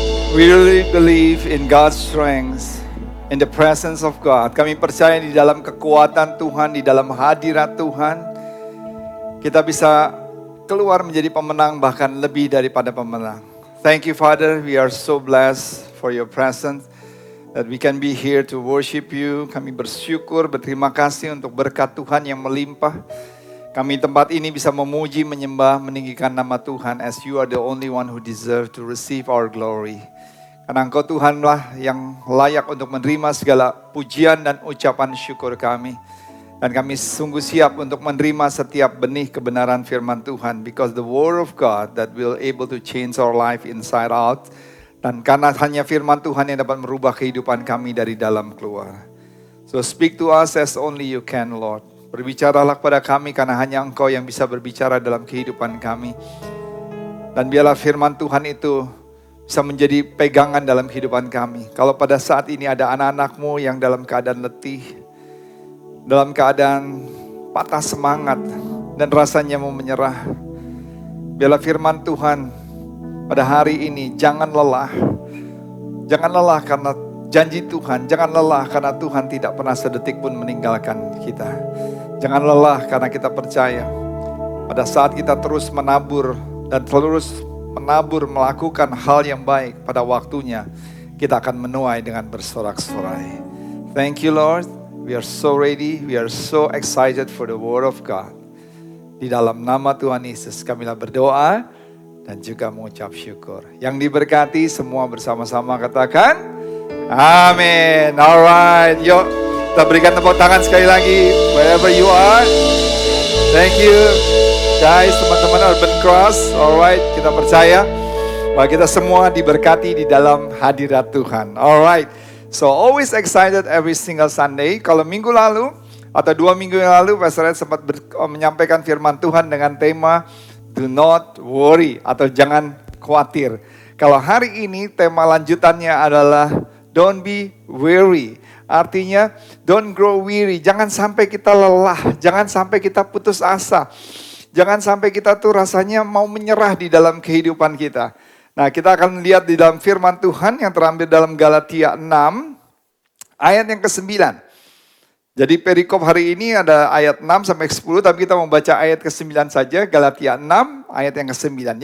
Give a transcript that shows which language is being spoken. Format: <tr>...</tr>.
<en>We really believe in God's strength, in the presence of God.</en> <id>Kami percaya di dalam kekuatan Tuhan, di dalam hadirat Tuhan, kita bisa keluar menjadi pemenang, bahkan lebih daripada pemenang.</id> <en>Thank you, Father. We are so blessed for your presence, that we can be here to worship you.</en> <id>Kami bersyukur, berterima kasih untuk berkat Tuhan yang melimpah. Kami tempat ini bisa memuji, menyembah, meninggikan nama Tuhan,</id> <en>as you are the only one who deserve to receive our glory.</en> <id>Karena Engkau Tuhanlah yang layak untuk menerima segala pujian dan ucapan syukur kami. Dan kami sungguh siap untuk menerima setiap benih kebenaran firman Tuhan.</id> <en>Because the word of God that will able to change our life inside out.</en> <id>Dan karena hanya firman Tuhan yang dapat merubah kehidupan kami dari dalam keluar.</id> <en>So speak to us as only you can, Lord.</en> <id>Berbicaralah kepada kami karena hanya Engkau yang bisa berbicara dalam kehidupan kami. Dan biarlah firman Tuhan itu bisa menjadi pegangan dalam kehidupan kami. Kalau pada saat ini ada anak-anak-Mu yang dalam keadaan letih, dalam keadaan patah semangat, dan rasanya mau menyerah, biarlah firman Tuhan pada hari ini, jangan lelah. Jangan lelah karena janji Tuhan, jangan lelah karena Tuhan tidak pernah sedetik pun meninggalkan kita. Jangan lelah karena kita percaya pada saat kita terus menabur dan terus menabur melakukan hal yang baik, pada waktunya kita akan menuai dengan bersorak-sorai.</id> <en>Thank you, Lord. We are so ready, we are so excited for the word of God.</en> <id>Di dalam nama Tuhan Yesus kamilah berdoa dan juga mengucap syukur. Yang diberkati semua bersama-sama katakan amin.</id> <en>Alright,</en> <id>yuk kita berikan tepuk tangan sekali lagi</id> <en>wherever you are. Thank you guys,</en> <id>teman-teman</id> <en>Urban Cross. Alright,</en> <id>kita percaya bahwa kita semua diberkati di dalam hadirat Tuhan.</id> <en>Alright, so always excited every single Sunday.</en> <id>Kalau minggu lalu atau 2 minggu yang lalu Pastor Ed sempat menyampaikan firman Tuhan dengan tema</id> <en>Do not worry</en> <id>atau jangan khawatir. Kalau hari ini tema lanjutannya adalah</id> <en>Don't be weary.</en> <id>Artinya</id> <en>don't grow weary.</en> <id>Jangan sampai kita lelah, jangan sampai kita putus asa. Jangan sampai kita tuh rasanya mau menyerah di dalam kehidupan kita. Nah, kita akan lihat di dalam firman Tuhan yang terambil dalam Galatia 6 ayat yang ke-9. Jadi perikop hari ini ada ayat 6 sampai 10, tapi kita mau baca ayat ke-9 saja, Galatia 6 ayat yang ke-9.</id>